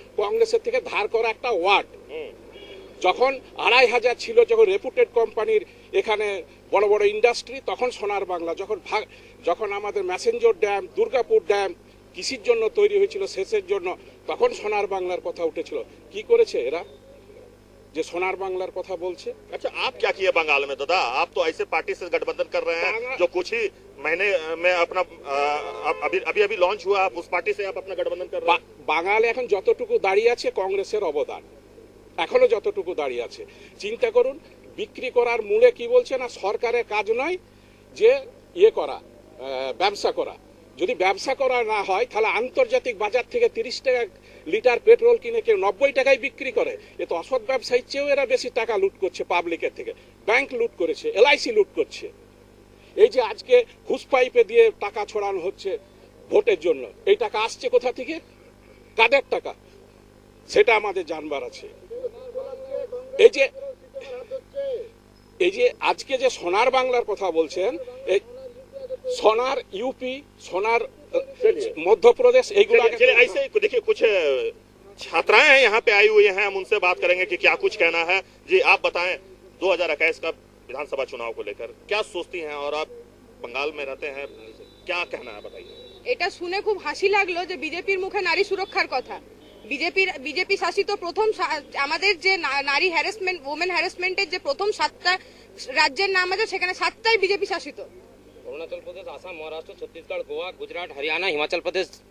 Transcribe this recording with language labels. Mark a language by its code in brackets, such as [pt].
[bn] কংগ্রেসের থেকে ধার করা একটা ওয়ার্ড। যখন 2,500 ছিল, যখন রেপুটেড কোম্পানির এখানে বড় বড় ইন্ডাস্ট্রি, তখন সোনার বাংলা। যখন আমাদের ম্যাসেঞ্জর ড্যাম, দুর্গাপুর ড্যাম কিসির জন্য তৈরি হয়েছিল, সেচের জন্য, তখন সোনার বাংলার কথা উঠেছিল। কি করেছে এরা যে সোনার বাংলার কথা বলছে? [hi] अच्छा, आप क्या किए बंगाल में दादा? आप तो ऐसे पार्टी से गठबंधन कर रहे हैं जो कुछ ही महीने में अपना अभी लॉन्च हुआ, आप उस पार्टी से आप अपना गठबंधन कर रहे हैं। [bn] বাঙালি এখন যতটুকু দাঁড়িয়ে আছে কংগ্রেসের অবদান, এখনো যতটুকু দাঁড়িয়ে আছে। চিন্তা করুন, বিক্রি করার মূলে কি বলছে না, সরকারের কাজ নয় যে ইয়ে করা, ব্যবসা করা। যদি ব্যবসা করা না হয় তাহলে আন্তর্জাতিক বাজার থেকে 30 টাকা লিটার পেট্রোল কিনে কেউ 90 টাকায় বিক্রি করে। এ তো অসৎ ব্যবসায়ীর চেয়েও এরা বেশি টাকা লুট করছে পাবলিকের থেকে। ব্যাংক লুট করেছে, LIC লুট করছে। এই যে আজকে হুস পাইপে দিয়ে টাকা ছড়ানো হচ্ছে ভোটের জন্য, এই টাকা আসছে কোথা থেকে, কাদের টাকা, সেটা আমাদের জানবার আছে। এই যে আজকে যে সোনার বাংলার কথা বলছেন, এই [hi] सोनार यूपी, सोनार मध्य प्रदेश, ऐसे देखिए कुछ छात्राएं हैं यहाँ पे आई हुई हैं, हम उनसे बात करेंगे कि क्या कुछ कहना है। जी आप बताएं, 2021 का विधानसभा चुनाव को लेकर क्या सोचती हैं, और आप बंगाल में रहते हैं, क्या कहना है बताइए। [bn] এটা শুনে খুব হাসি লাগলো যে বিজেপির মুখে নারী সুরক্ষার কথা। বিজেপি শাসিত প্রথম আমাদের যে নারী হ্যারাসমেন্ট, ওমেন হ্যারাসমেন্টের যে প্রথম 7টা রাজ্যের নাম আছে, সেখানে 7টাই বিজেপি শাসিত। অরুণাচল প্রদেশ, আসাম, মহারাষ্ট্র, ছত্তিশগড়, গোয়া, গুজরাট, হরিয়ানা, হিমাচল প্রদেশ।